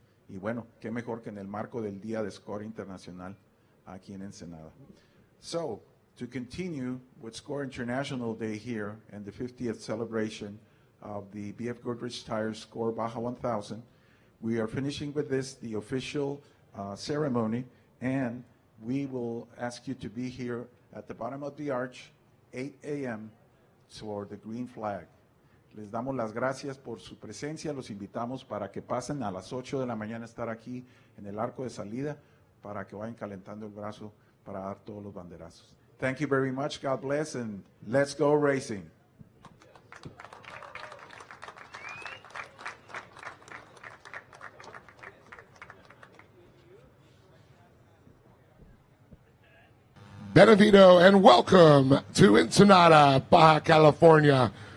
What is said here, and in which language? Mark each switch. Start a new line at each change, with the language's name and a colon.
Spanish: Y bueno, qué mejor que en el marco del Día de SCORE Internacional aquí en Ensenada.
English: So, to continue with SCORE International Day here and the 50th celebration of the BFGoodrich Tires SCORE Baja 1000, we are finishing with this, the official ceremony, and we will ask you to be here at the bottom of the arch, 8 a.m. for the green flag.
Spanish: Les damos las gracias por su presencia, los invitamos para que pasen a las 8 de la mañana a estar aquí en el arco de salida para que vayan calentando el brazo para dar todos los banderazos.
English: Thank you very much, God bless, and let's go racing. Benevito and welcome to Ensenada, Baja California.